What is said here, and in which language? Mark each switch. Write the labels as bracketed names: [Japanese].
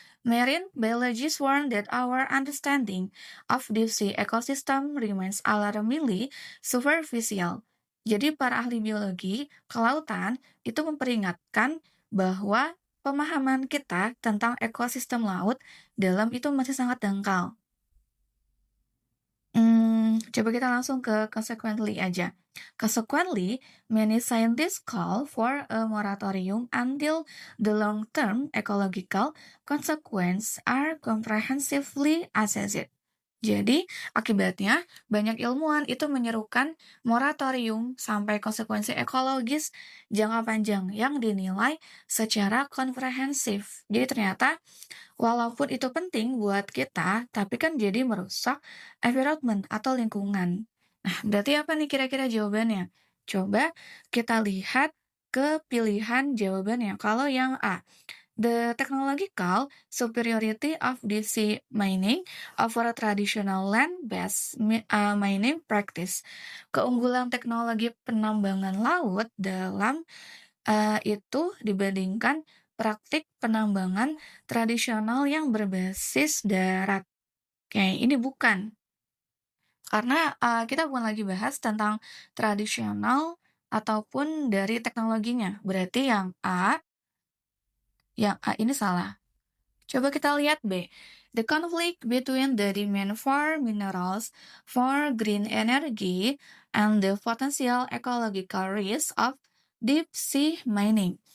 [English] Marine biologists warn that our understanding of deep sea ecosystem remains alarmingly superficial. [Indonesian] Jadi para ahli biologi kelautan itu memperingatkan bahwa pemahaman kita tentang ekosistem laut dalam itu masih sangat dangkal. Coba kita langsung ke consequently aja. [English] Consequently, many scientists call for a moratorium until the long-term ecological consequences are comprehensively assessed. [Indonesian] Jadi, akibatnya banyak ilmuwan itu menyerukan moratorium sampai konsekuensi ekologis jangka panjang yang dinilai secara komprehensif. Jadi ternyata walaupun itu penting buat kita, tapi kan jadi merusak environment atau lingkungan. Nah, berarti apa nih kira-kira jawabannya? Coba kita lihat ke pilihan jawabannya. Kalau yang A, [English] the technological superiority of deep sea mining over traditional land-based mining practice. [Indonesian] Keunggulan teknologi penambangan laut dalam itu dibandingkan praktik penambangan tradisional yang berbasis darat. Oke, ini bukan. Karena kita bukan lagi bahas tentang tradisional ataupun dari teknologinya. Berarti yang A ini salah. Coba kita lihat B. [English] The conflict between the demand for minerals for green energy and the potential ecological risk of deep sea mining.